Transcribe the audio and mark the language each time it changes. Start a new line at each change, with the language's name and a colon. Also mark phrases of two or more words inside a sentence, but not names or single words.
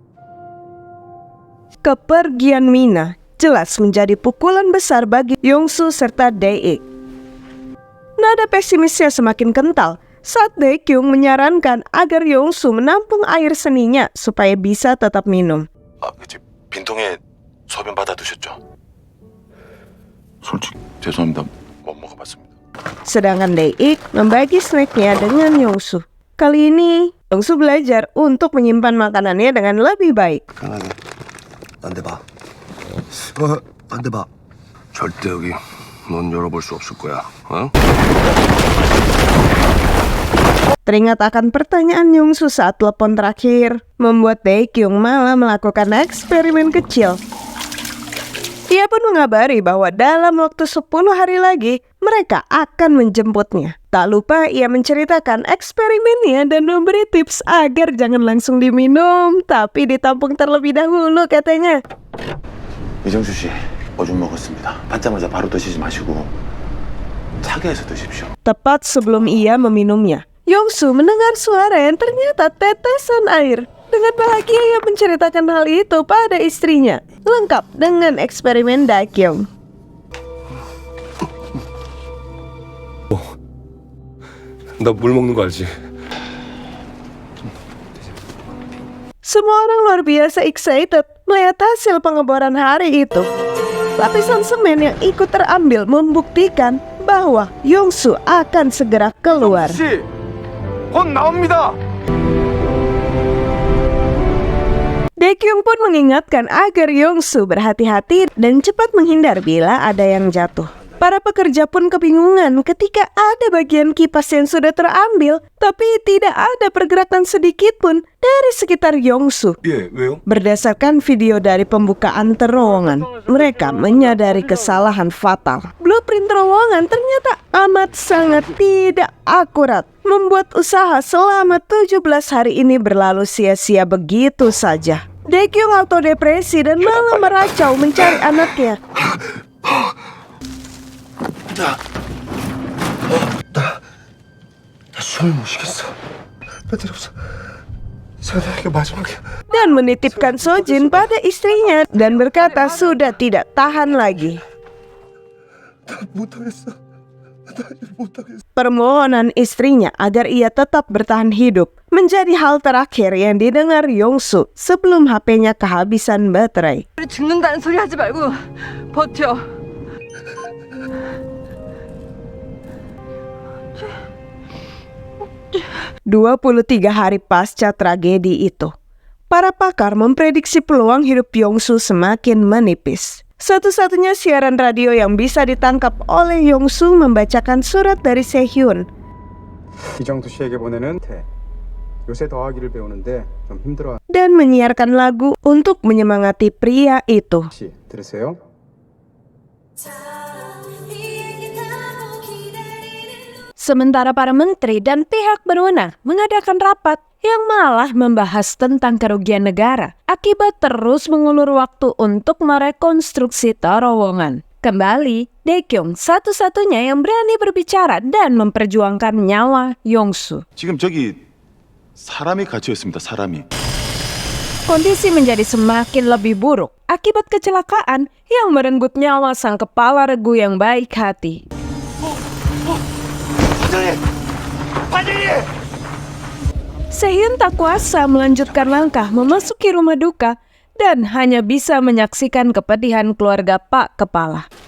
Indonesian: Kepergian Mina jelas menjadi pukulan besar bagi Yongsu serta Dae-ik. Nada pesimisnya semakin kental saat Dae-kyung menyarankan agar Yongsu menampung air seninya supaya bisa tetap minum.
Korean: 빈통에 소변 받아두셨죠? 솔직히 죄송합니다. 못 먹어봤습니다.
Indonesian: Sedangkan Dae-ik membagi snacknya dengan Yongsu. Kali ini, Yongsu belajar untuk menyimpan makanannya dengan lebih baik.
Korean: 편하게. 안 돼 봐. 안 돼 봐. 절대 여기 넌 열어볼 수 없을 거야. 어?
Indonesian: Teringat akan pertanyaan Yongsu saat telepon terakhir, membuat Dae-kyung malah melakukan eksperimen kecil. Ia pun mengabari bahwa dalam waktu 10 hari lagi, mereka akan menjemputnya. Tak lupa ia menceritakan eksperimennya dan memberi tips agar jangan langsung diminum, tapi ditampung terlebih dahulu katanya.
Korean: 이정수 씨, 오줌 먹었습니다. 받자마자 바로 드시지 마시고 차게 해서 드십시오.
Indonesian: Tepat sebelum ia meminumnya, Yongsu mendengar suara yang ternyata tetesan air. Dengan bahagia ia menceritakan hal itu pada istrinya, lengkap dengan eksperimen Dae-kyung.
Korean: 나 물 먹는 거 알지?
Indonesian: Semua orang luar biasa excited melihat hasil pengeboran hari itu. Lapisan semen yang ikut terambil membuktikan bahwa Yongsu akan segera keluar.
Korean: 곧 나옵니다.
Indonesian: Dae-kyung pun mengingatkan agar Yongsu berhati-hati dan cepat menghindar bila ada yang jatuh. Para pekerja pun kebingungan ketika ada bagian kipas yang sudah terambil, tapi tidak ada pergerakan sedikit pun dari sekitar Yongsu.
Korean: 예, 왜요?
Indonesian: Berdasarkan video dari pembukaan terowongan, mereka menyadari kesalahan fatal. Blueprint terowongan ternyata amat sangat tidak akurat, membuat usaha selama 17 hari ini berlalu sia-sia begitu saja. Dae-kyung autodepresi dan malah meracau mencari anaknya.
Korean: 나 숨을 못 쉬겠어. 배터리 없어. 이게 마지막이야.
Indonesian: Dan menitipkan Sojin pada istrinya dan berkata sudah tidak tahan lagi.
Korean: 나 못하겠어. 나 못하겠어.
Indonesian: Permohonan istrinya agar ia tetap bertahan hidup menjadi hal terakhir yang didengar Yongsu sebelum HP-nya kehabisan baterai.
Korean: 죽는다는 소리 하지 말고 버텨.
Indonesian: 23 hari pasca tragedi itu, para pakar memprediksi peluang hidup Yongsu semakin menipis. Satu-satunya siaran radio yang bisa ditangkap oleh Yongsu membacakan surat dari Sehyun.
Korean: 이정수 씨에게 보내는 태. 요새 더하기를 배우는데 좀 힘들어.
Indonesian: Dan menyiarkan lagu untuk menyemangati pria itu.
Korean: 씨 들으세요?
Indonesian: Sementara para menteri dan pihak berwenang mengadakan rapat yang malah membahas tentang kerugian negara akibat terus mengulur waktu untuk merekonstruksi terowongan. Kembali, Dae-kyung satu-satunya yang berani berbicara dan memperjuangkan nyawa Yongsu.
Korean: 지금 저기 사람이 갇혀 있습니다. 사람이.
Indonesian: Kondisi menjadi semakin lebih buruk akibat kecelakaan yang merenggut nyawa sang kepala regu yang baik hati. Sehyun tak kuasa melanjutkan langkah memasuki rumah duka dan hanya bisa menyaksikan kepedihan keluarga Pak Kepala.